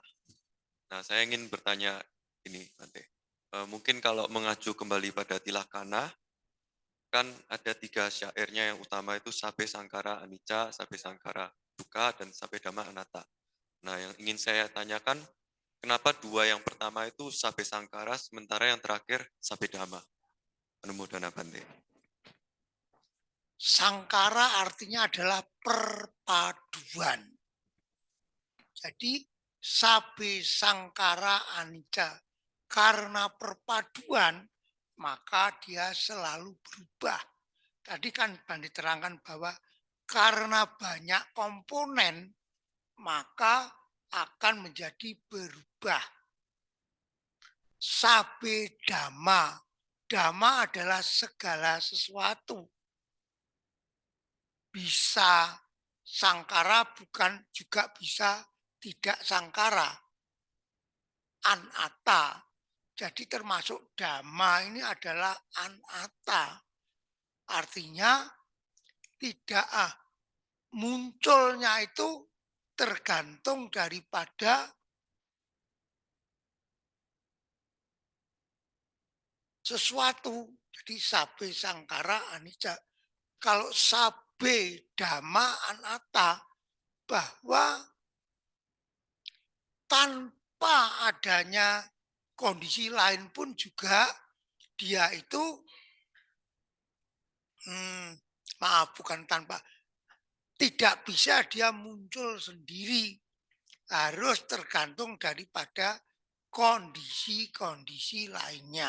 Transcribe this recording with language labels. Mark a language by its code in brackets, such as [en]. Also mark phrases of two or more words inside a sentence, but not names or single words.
[id] Nah, saya ingin bertanya ini, Bante. Mungkin kalau mengacu kembali pada Tilakana, kan ada 3 syairnya yang utama itu [pi] Sabe Sangkara Anicca, Sabe Sangkara Dukkha, [id] dan [pi] Sabe Dhamma Anatta. [id] Nah, yang ingin saya tanyakan, kenapa 2 yang pertama itu [pi] Sabe Sangkara, [id] sementara yang terakhir [pi] Sabe Dhamma? Anumodana Bante. [id] Sangkara artinya adalah perpaduan. Jadi [pi] sabe sangkara anicca. [id] Karena perpaduan, maka dia selalu berubah. Tadi kan diterangkan bahwa karena banyak komponen, maka akan menjadi berubah. [pi] Sabe dhamma. [id] Dhamma adalah segala sesuatu. Bisa sangkara, bukan juga bisa tidak sangkara. Anatta. Jadi termasuk dhamma ini adalah anatta. Artinya tidak munculnya itu tergantung daripada sesuatu. Jadi [pi] sabe sangkara anicca. [id] Kalau [pi] sabe dhamma anatta, [id] bahwa tanpa adanya kondisi lain pun juga dia itu maaf, bukan tanpa, tidak bisa dia muncul sendiri, harus tergantung daripada kondisi-kondisi lainnya.